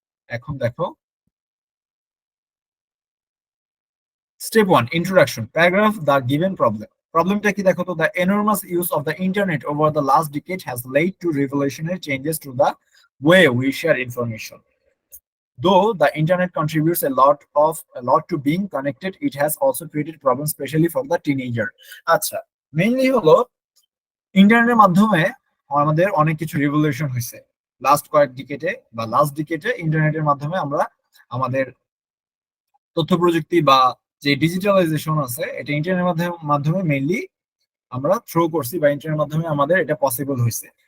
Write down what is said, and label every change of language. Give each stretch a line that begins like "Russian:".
Bangla: এখন দেখো,
English: Step 1 introduction paragraph the given problem.
Bangla: প্রবলেমটা কি দেখো তো,
English: The enormous use of the internet over the last decade has led to revolutionary changes to the way we share information. Though the internet contributes a lot to being connected, it has also created problems, especially for the teenager.
Bangla: আচ্ছা, mainly হলো ইন্টারনেটের মাধ্যমে আমাদের অনেক কিছু revolution হয়েছে last কয়েক ডিকেটে বা লাস্ট ডিকেটে। ইন্টারনেটের মাধ্যমে আমরা আমাদের তথ্য প্রযুক্তি বা যে ডিজিটালাইজেশন আছে এটা ইন্টারনেটের মাধ্যমে মেইনলি আমরা থ্রো করছি বা ইন্টারনেটের মাধ্যমে আমাদের এটা পসিবল হয়েছে।